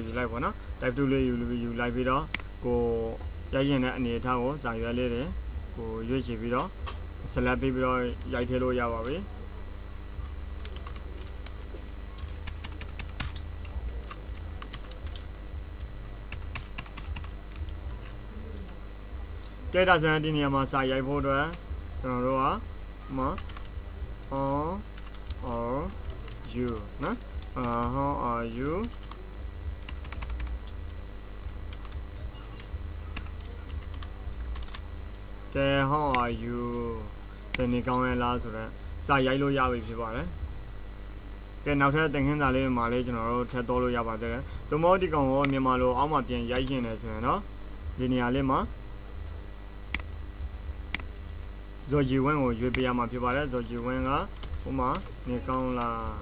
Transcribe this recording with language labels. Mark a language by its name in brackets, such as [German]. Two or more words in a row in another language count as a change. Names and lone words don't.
[Burmese] ယူလိုက်ပေါ့နော် type 2လေးယူလိုက်ပြီးတော့ကိုရိုက်ရင်တဲ့အနေထားကိုစာရွက်လေးတွေကိုရွေးချယ်ပြီးတော့ select ပြီးတော့ရိုက်ထည့်လို့ရပါပြီကဲဒါဆိုရင်ဒီနေရာမှာစာရိုက်ဖို့အတွက်ကျွန်တော်တို့က [English] how are you နော် how are you ကဲ how are you [Burmese] ဒီနေ့ကောင်းရလားဆိုတော့ စာရိုက်လို့ရပြီဖြစ်ပါတယ်ကဲနောက်ထပ်သင်ခန်းစာလေးတွေမှာလည်းကျွန်တော်တို့ထပ်တော့လို့ရပါသေးတယ်သို့မဟုတ်ဒီကောင်ကိုမြန်မာလိုအောက်မှာပြန်ရိုက်ရှင်တယ်ဆိုရင်တော့ဒီနေရာလေးမှာဇော်ဂျီဝင်းကိုရွေးပေးရမှာဖြစ်ပါတယ်ဇော်ဂျီဝင်းကဟိုမှာနေကောင်းလား